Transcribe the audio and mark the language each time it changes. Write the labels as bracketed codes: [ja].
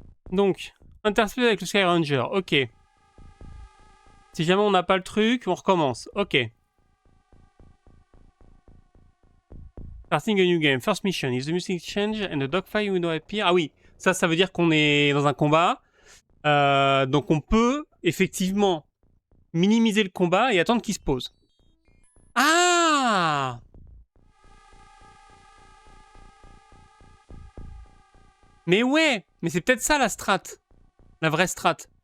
[fr] Donc, intercepter avec le Sky Ranger, ok. Si jamais on n'a pas le truc, on recommence, ok. [en] Starting a new game, first mission, is the music change and the dogfight window appear? [fr] Ah oui, ça veut dire qu'on est dans un combat. Donc on peut, effectivement, minimiser le combat et attendre qu'il se pose. Ah! Mais ouais, mais c'est peut-être ça la strat. La vraie strat.